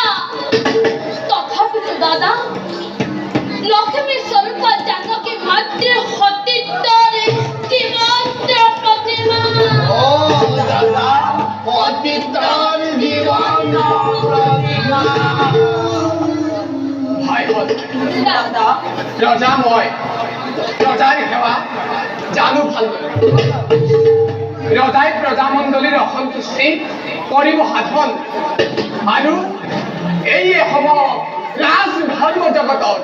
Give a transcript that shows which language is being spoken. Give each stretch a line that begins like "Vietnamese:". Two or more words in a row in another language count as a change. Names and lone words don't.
Bangla: তথাপি তো দাদা লক্ষ্মী স্বরূপ জানকী মাতৃ হতিত্বর জীবন্ত প্রতিমা। ও দাদা হতিত্বর জীবন্ত প্রতিমা। ভাই দাদা
Assamese: ৰজাময় ৰজাৰ সেৱা জানো ভালদৰে। ৰজাই প্ৰজামণ্ডলীৰ অসন্তুষ্টি কৰিব সাধন আৰু এইয়ে হ'ব ৰাজধৰ্ম জগতত।